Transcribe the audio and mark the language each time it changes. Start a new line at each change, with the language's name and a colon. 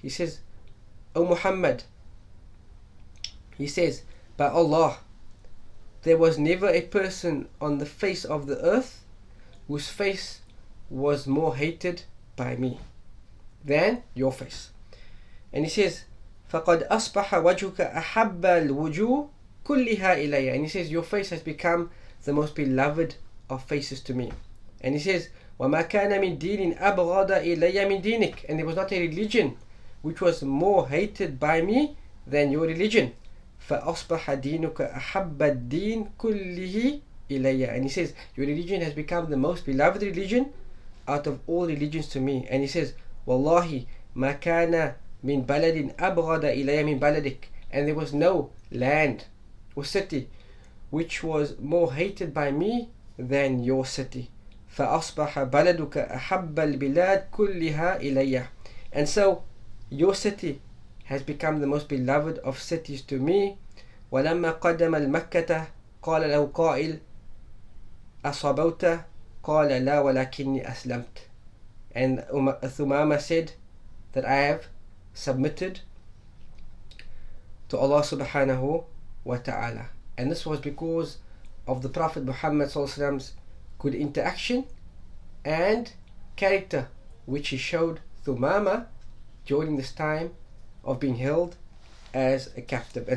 English: He says, "O Muhammad," he says, "by Allah, there was never a person on the face of the earth whose face was more hated by me than your face." And he says,
Arabic: فَقَدْ أَصْبَحَ وَجْهُكَ أَحَبَّ الْوُجُوهِ كُلِّهَا إِلَيَّ.
English: And he says, your face has become the most beloved of faces to me. And he says,
Arabic: وَمَا كَانَ مِنْ دِينٍ أَبْغَضَ إِلَيَّ مِنْ دِينِكَ.
English: And there was not a religion which was more hated by me than your religion.
Arabic: فَأَصْبَحَ دِينُكَ أَحَبَّ الدِّينِ كُلِّهِ إِلَيَّ.
English: And he says, your religion has become the most beloved religion out of all religions to me. And he says,
Arabic: وَاللَّهِ مَا كَانَ مِنْ بَلَدٍ أَبْغَضَ إِلَيَّ مِنْ بَلَدِكَ.
English: And there was no land or city which was more hated by me than your city.
Arabic: فَأَصْبَحَ بَلَدُكَ أَحَبَّ الْبِلَادِ كُلِّهَا إِلَيَّ.
English: And so your city has become the most beloved of cities to me.
Arabic: ولما قدم المكة قال له قائل أصابوت قال لا ولكني أسلمت.
English: And Thumama said that I have submitted to Allah subhanahu wa ta'ala. And this was because of the Prophet Muhammad sallallahu alaihi wasallam's good interaction and character which he showed Thumama during this time of being held as a captive.